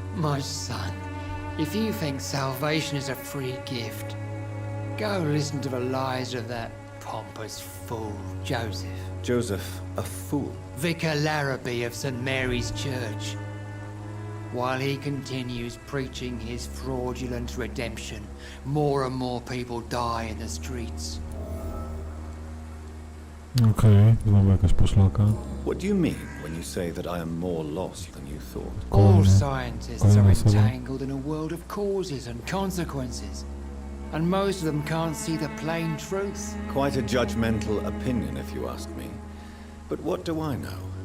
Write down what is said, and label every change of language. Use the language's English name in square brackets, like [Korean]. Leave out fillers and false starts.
[English] My son, if you think salvation is a free gift, go listen to the lies of that pompous fool, Joseph. Joseph, a fool? Vicar Larrabee of St. Mary's Church. While he continues preaching his fraudulent redemption, more and more people die in the streets. [Polish] Okej, znowu jakaś poszlaka. [English] What do you mean when you say that I am more lost than you thought? All scientists are entangled in a world of causes and consequences. And most of them can't see the plain truth. Quite a judgmental opinion, if you ask me. But what do I know?